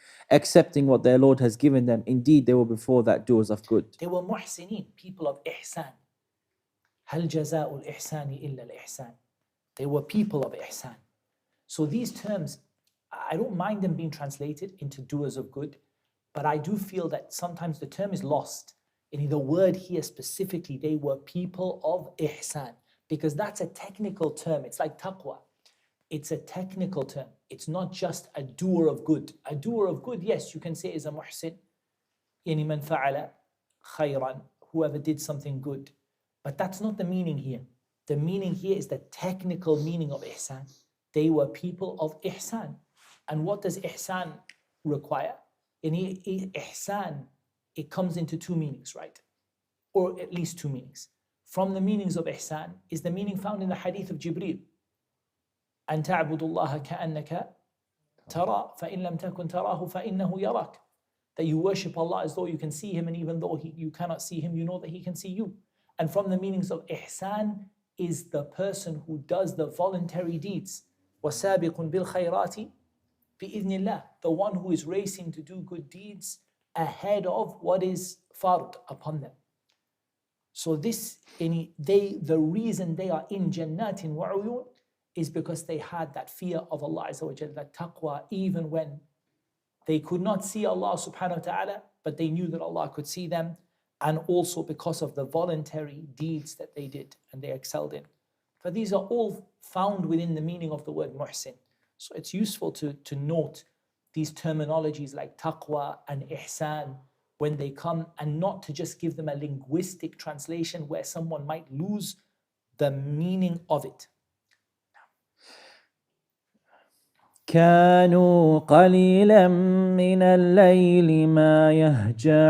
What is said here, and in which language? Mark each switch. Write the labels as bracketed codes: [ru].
[en] Accepting what their Lord has given them. Indeed, they were before that doers of good. They were muhsinin, people of ihsan. [ar] هل جزاء الإحسان إلا الإحسان. [en] They were people of ihsan. So these terms, I don't mind them being translated into doers of good, but I do feel that sometimes the term is lost. In the word here specifically, they were people of ihsan, because that's a technical term. It's like taqwa. It's a technical term. It's not just a doer of good. A doer of good, yes, you can say is a muhsin. [ar] Yani man fa'ala khayran, [en] whoever did something good. But that's not the meaning here. The meaning here is the technical meaning of ihsan. They were people of ihsan. And what does ihsan require? Ihsan, it comes into two meanings, right? Or at least two meanings. From the meanings of ihsan is the meaning found in the hadith of Jibreel. [ar] أن تعبد الله كأنك ترى فإن لم تكن تراه فإنه يراك. [en] That you worship Allah as though you can see Him, and even though you cannot see Him, you know that He can see you. And from the meanings of ihsan is the person who does the voluntary deeds. [ar] وَسَابِقٌ بِالْخَيْرَاتِ [en] bi'idhnillah, the one who is racing to do good deeds ahead of what is fard upon them. So this, the reason they are in [ar] jannatin wa uyun [en] is because they had that fear of Allah Azza wa Jalla, that taqwa, even when they could not see Allah subhanahu wa ta'ala, but they knew that Allah could see them, and also because of the voluntary deeds that they did and they excelled in. But these are all found within the meaning of the word muhsin. So it's useful to note these terminologies like taqwa and ihsan when they come, and not to just give them a linguistic translation where someone might lose the meaning of it. [ar] كانوا قليلا من الليل ما يهجعون.